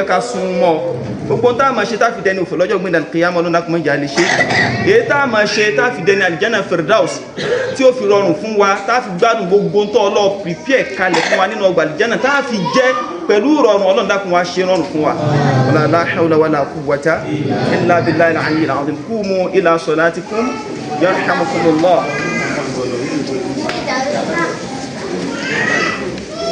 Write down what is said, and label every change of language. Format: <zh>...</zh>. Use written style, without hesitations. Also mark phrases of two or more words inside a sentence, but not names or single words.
<yo>ká súnmọ́ gbogbo tá a máa ṣe tá fi dẹni òfò lọ́jọ́ gbẹ̀dẹ̀ kìyàmọ́ Ọlọ́run dákun mọ́jà lè ṣe èyí tá a máa ṣe tá fi dẹni àlìjánà firdaus tí ó fi rọrùn fún wa tá fi gbádùn gbogbo tó Ọlọ́run prepare kalẹ̀ fún wa nínú ọgbà àlìjánà tá fi jẹ́ pẹ̀lú rọrùn Ọlọ́run dákun wá ṣe rọrùn fún wa</yo> <ar>لا حول ولا قوة إلا بالله العلي العظيم قوموا إلى صلاتكم يرحمكم الله</ar>